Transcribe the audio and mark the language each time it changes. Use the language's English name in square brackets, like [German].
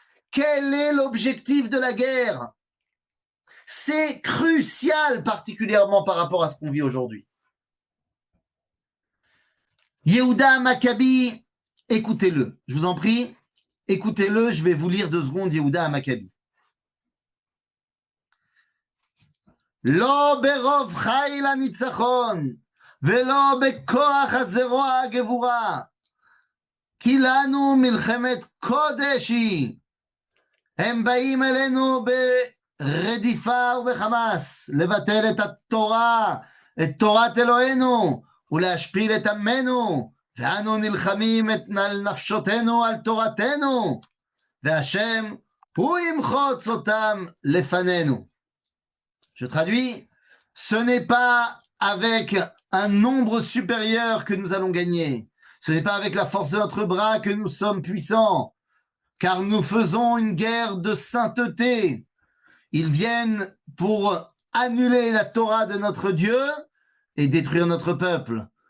[French] Quel est l'objectif de la guerre? C'est crucial, particulièrement par rapport à ce qu'on vit aujourd'hui. Yehuda Maccabi, écoutez-le, je vous en prie, écoutez-le, je vais vous lire 2 secondes Yehuda Maccabi. [Hebrew] לא ברוב חיל הניצחון, ולא בכוח הזרוע הגבורה, כי לנו מלחמת קודש היא. הם באים אלינו ברדיפה ובחמאס, לבטל את התורה, את תורת אלוהינו, ולהשפיל את עמנו, ואנו נלחמים על נפשותנו, על תורתנו, והשם הוא ימחוץ אותם לפנינו. [French] Je traduis, ce n'est pas avec un nombre supérieur que nous allons gagner. Ce n'est pas avec la force de notre bras que nous sommes puissants, car nous faisons une guerre de sainteté. Ils viennent pour annuler la Torah de notre Dieu et détruire notre peuple.